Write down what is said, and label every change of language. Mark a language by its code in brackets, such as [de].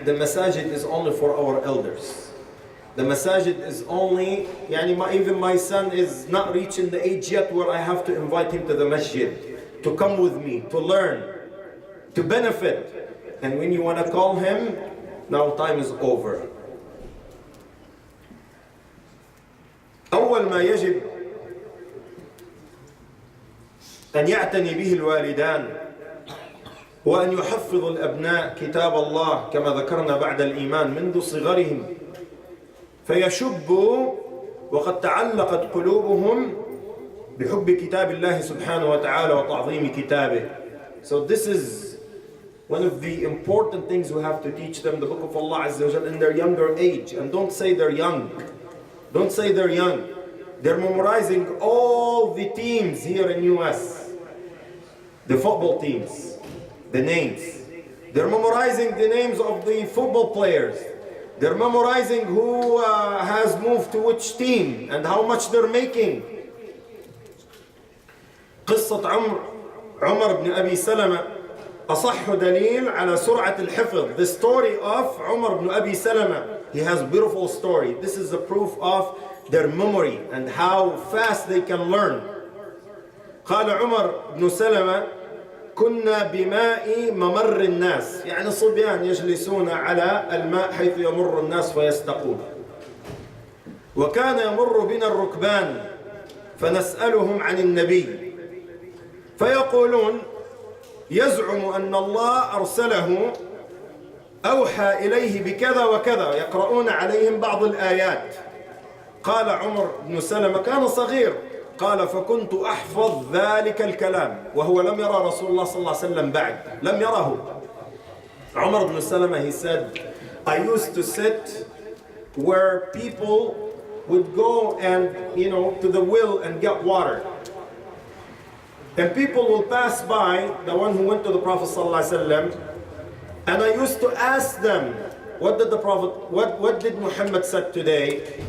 [en] The masajid is only for our elders. The masajid is only, even my son is not reaching the age yet where I have to invite him to the masjid, to come with me, to learn, to benefit. And when you want to call him, now time is over. [ar] أول ما يجب أن يعتني به الوالدان وأن يحفظ الأبناء كتاب الله كما ذكرنا بعد الإيمان منذ صغرهم فيشبوا وقد تعلقت قلوبهم بحب كتاب الله سبحانه وتعالى وتعظيم كتابه. [en] So this is one of the important things we have to teach them, the book of Allah Azza wa Jalla, in their younger age. And don't say they're young. Don't say they're young. They're memorizing all the teams here in US. The football teams. The names. They're memorizing the names of the football players. They're memorizing who has moved to which team and how much they're making. [ar] قصة عمر بن أبي سلمة أصح دليل على سرعة الحفظ. [en] The story of Umar ibn Abi Salama. He has a beautiful story. This is the proof of their memory and how fast they can learn. [ar] قال عمر بن سلمة كنا بماء ممر الناس، يعني الصبيان يجلسون على الماء حيث يمر الناس فيستقون. وكان يمر بنا الركبان فنسألهم عن النبي فيقولون يزعم أن الله أرسله أوحى إليه بكذا وكذا، يقرؤون عليهم بعض الآيات. قال عمر بن سلمة كان صغير، قال فكنت أحفظ ذلك الكلام وهو لم يرى رسول الله صلى الله عليه وسلم بعد، لم يره. [en] عمر بن سلمة, he said, I used to sit where people would go and, to the well and get water. And people will pass by, the one who went to the Prophet sallallahu alaihi wasallam, and I used to ask them, what did the Prophet, what did Muhammad said today?